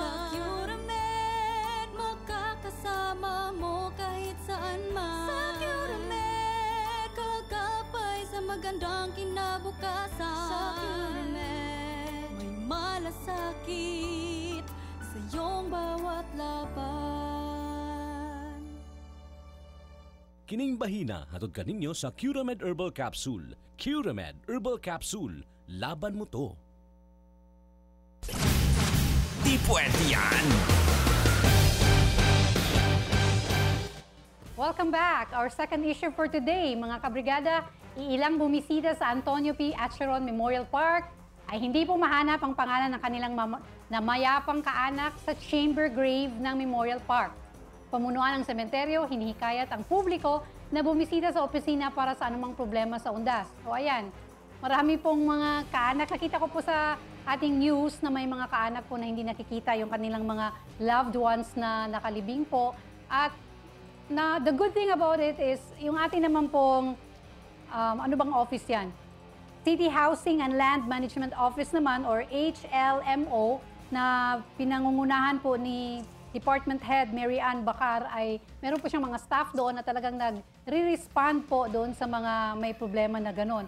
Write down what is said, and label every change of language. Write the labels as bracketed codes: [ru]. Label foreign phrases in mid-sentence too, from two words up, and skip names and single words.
[tl] Sa Curamed makakasama mo kahit saan man. Sa Curamed kagapay sa magandang kinabukasan. Sa Curamed may malasakit sa iyong bawat laban. [ceb] Kining bahina hatod kaninyo sa Curamed Herbal Capsule. Curamed Herbal Capsule. [tl] Laban mo to. Di pwede yan. [en] Welcome back. Our second issue for today, [tl] mga kabrigada, iilang bumisita sa Antonio P. Acheron Memorial Park ay hindi po mahanap ang pangalan ng kanilang namayapang kaanak sa chamber grave ng Memorial Park. Pamunuan ng sementeryo, hinihikayat ang publiko na bumisita sa opisina para sa anumang problema sa undas. O ayan, marami pong mga kaanak. Nakita ko po sa ating news na may mga kaanak po na hindi nakikita yung kanilang mga [en] loved ones [tl] na nakalibing po. [en] At the good thing about it is, [tl] yung ating naman pong, ano bang office yan? City Housing and Land Management Office naman or HLMO na pinangungunahan po ni Department Head Mary Ann Bacar ay meron po siyang mga staff doon na talagang nagre-respond po doon sa mga may problema na gano'n.